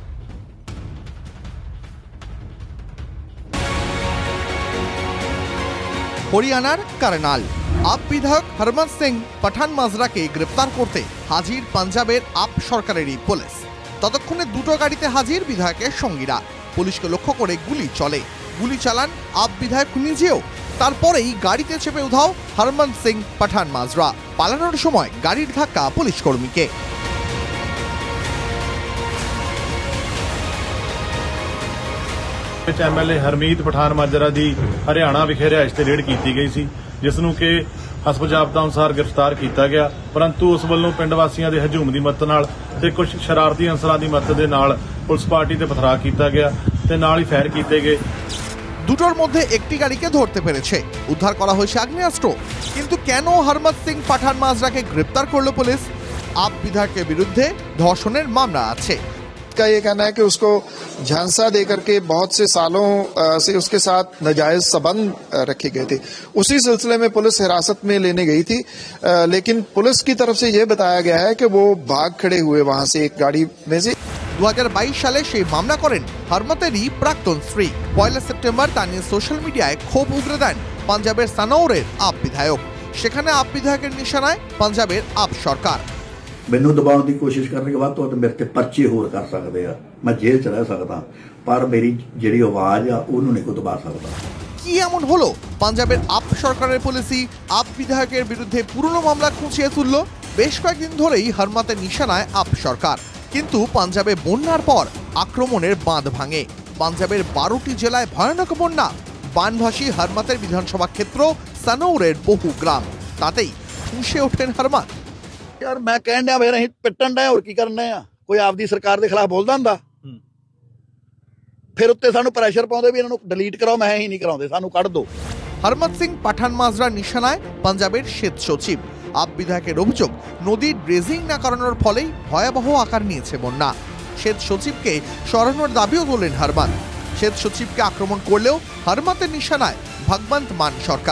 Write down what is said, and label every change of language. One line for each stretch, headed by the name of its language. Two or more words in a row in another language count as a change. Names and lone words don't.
Bangla: হরিয়ানার কারনাল আপ বিধায়ক হরমত সিং পাঠান মাজরাকে গ্রেপ্তার করতে হাজির পাঞ্জাবের আপ সরকারেরই পুলিশ। ততক্ষণে দুটো গাড়িতে হাজির বিধায়কের সঙ্গীরা। পুলিশকে লক্ষ্য করে গুলি চলে, গুলি চালান আপ বিধায়ক নিজেও। তারপরেই গাড়িতে চেপে উধাও হরমত সিং পাঠান মাজরা। পালানোর সময় গাড়ির ধাক্কা পুলিশ কর্মীকে।
Punjabi: MLA ਹਰਮੀਤ ਪਠਾਨ ਮਾਜਰਾ ਦੀ ਹਰਿਆਣਾ ਵਿਖੇ ਰਿਹਾਇਸ਼ ਤੇ ਰੇਡ ਕੀਤੀ ਗਈ ਸੀ, ਜਿਸ ਨੂੰ ਕਿ ਹਸਬ ਜ਼ਾਬਤਾ ਅਨੁਸਾਰ ਗ੍ਰਿਫਤਾਰ ਕੀਤਾ ਗਿਆ। ਪਰੰਤੂ ਉਸ ਵੱਲੋਂ ਪਿੰਡ ਵਾਸੀਆਂ ਦੇ ਹਜੂਮ ਦੀ ਮਦਦ ਨਾਲ ਤੇ ਕੁਝ ਸ਼ਰਾਰਤੀ ਅਨਸਰਾਂ ਦੀ ਮਦਦ ਦੇ ਨਾਲ ਪੁਲਿਸ ਪਾਰਟੀ ਤੇ ਪਥਰਾ ਕੀਤਾ ਗਿਆ ਤੇ ਨਾਲ ਹੀ ফায়ার ਕੀਤੇ ਗਏ।
Bangla: দুটোর মধ্যে একটি গাড়িকে ধরতে পেরেছে, উদ্ধার করা হয়েছে আগ্নেয়াস্ত্র। কিন্তু কেন হরমত সিং পাঠান মাজরাকে গ্রেপ্তার করলো পুলিশ? আপ বিধায়কের বিরুদ্ধে ধর্ষণের মামলা আছে।
Hindi: का ये कहना है कि उसको झांसा देकर के बहुत से सालों से उसके साथ नाजायज संबंध रखे गए थे। उसी सिलसिले में पुलिस हिरासत में लेने गई थी, लेकिन पुलिस की तरफ से ये बताया गया है कि वो भाग खड़े हुए वहां से एक गाड़ी में से।
Bangla: 2022 সালে সেই মামলা করেন হরমতেরই প্রাক্তন স্ত্রী। 1 সেপ্টেম্বর তা নিয়ে সোশ্যাল মিডিয়ায় ক্ষোভ উগরে দেন পাঞ্জাবের সানৌরের আপ বিধায়ক। সেখানে আপ বিধায়কের নিশানায় পাঞ্জাবের আপ সরকার।
Punjabi: ਮੈਨੂੰ ਦਬਾਉਣ ਦੀ ਕੋਸ਼ਿਸ਼ ਕਰਨ
Hindi: के बाद
Punjabi: तो ਮੇਰੇ ਤੇ ਪਰਚੇ ਹੋਰ ਕਰ ਸਕਦੇ ਆ, ਮੈਂ ਜੇਲ੍ਹ ਚ ਰਹਿ ਸਕਦਾ, ਪਰ ਮੇਰੀ ਜਿਹੜੀ ਆਵਾਜ਼ ਆ ਉਹਨੂੰ ਨਹੀਂ ਕੋਈ ਦਬਾ ਸਕਦਾ।
Bangla: কি এমন হলো পাঞ্জাবের আপ সরকারের পুলিশই আপ বিধায়কের বিরুদ্ধে পুরনো মামলা খুঁচিয়ে তুলল? বেশ কয়েকদিন ধরেই হরমতের নিশানায় আপ সরকার। কিন্তু পাঞ্জাবে বন্যার পর আক্রমণের বাঁধ ভাঙে। পাঞ্জাবের 12টি জেলায় ভয়ানক বন্যা। বানভাসী হরমতের বিধানসভা ক্ষেত্র সানৌরের বহু গ্রাম। তাতেই ফুঁসে ওঠেন হরমত।
Punjabi: ਯਾਰ ਮੈਂ ਕਹਿਣ ਦਿਆ ਫਿਰ ਪਿੱਟਣ ਡਹੇ ਔਰ ਕੀ ਕਰਨੇ ਆ, ਕੋਈ ਆਪਦੀ ਸਰਕਾਰ ਕੇ ਖਿਲਾਫ਼ ਬੋਲਦਾ ਹੁੰਦਾ? ਫਿਰ ਉੱਤੇ ਸਾਨੂੰ ਪ੍ਰੈਸ਼ਰ ਪਾਉਂਦੇ ਭੀ ਇਹਨਾਂ ਨੂੰ ਡਿਲੀਟ ਕਰਾਓ, ਮੈਂ ਹੀ ਨਹੀਂ ਕਰਾਉਂਦੇ, ਸਾਨੂੰ ਕੱਢ ਦੋ।
Bangla: হরমত সিং পাঠান মাজরা নিশানায় পাঞ্জাবের সেচ সচিব। আপ বিধায়কের অভিযোগ, নদীর ড্রেজিং না করানোর ফলেই ভয়াবহ আকার নিয়েছে বন্যা। সেচ সচিবকে সরানোর দাবিও তোলেন হরমত। সেচ সচিবকে আক্রমণ করলেও হরমতের নিশানায় ভগবন্ত মান সরকার।